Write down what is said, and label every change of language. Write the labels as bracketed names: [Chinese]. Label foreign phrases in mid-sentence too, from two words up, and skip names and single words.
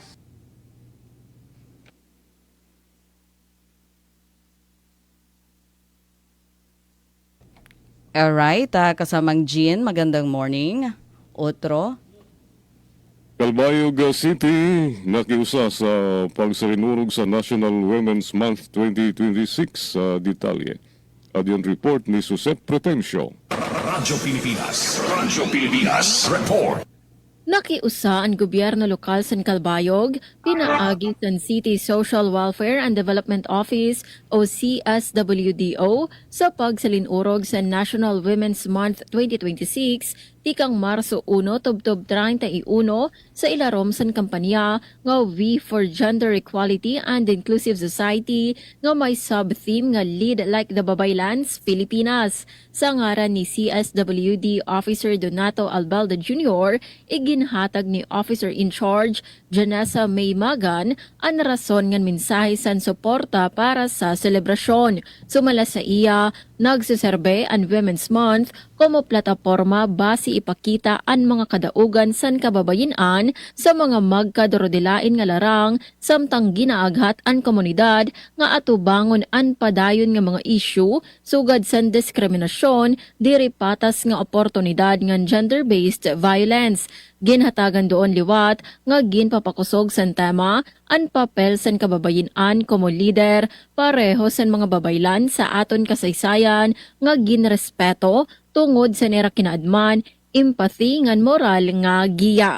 [Filipino] Alright, kasamang Jean, magandang morning. Otro. [Waray] Calbayog City nakiusa sa pagsarinurog sa National Women's Month 2026 sa detalye. [Filipino] At yung report ni Suset Pretencio. Radyo Pilipinas Report. [Waray] Nakiusa ang gobyerno lokal sa Calbayog, pinaagi sa City Social Welfare and Development Office o CSWDO sa pagsalinurog sa National Women's Month 2026 tikang Marso 1 tubtob 31 sa ilarom san kampanya nga We for Gender Equality and Inclusive Society nga may sub-theme nga Lead Like the Babaylands, Pilipinas. Sa ngaran ni CSWD Officer Donato Albaldo Jr., iginhatag ni Officer in Charge Janessa May Magan ang rason ng mensahe san suporta para sa selebrasyon. Sumala sa iya, nagsuserbe ang Women's Month como plataporma base ipakita ang mga kadaugan san kababayenan sa mga magkadorodelain nga larang samtang ginaaghat ang komunidad nga atubangon ang padayon nga mga issue sugad san diskriminasyon diri patas nga oportunidad nga gender-based violence. Ginhatagan doon liwat nga ginpapakusog san tema ang papel san kababayenan como leader pareho san mga babaylan sa aton kasaysayan nga ginrespeto tungod sa nera kinaadman empathy ngan moral nga giya.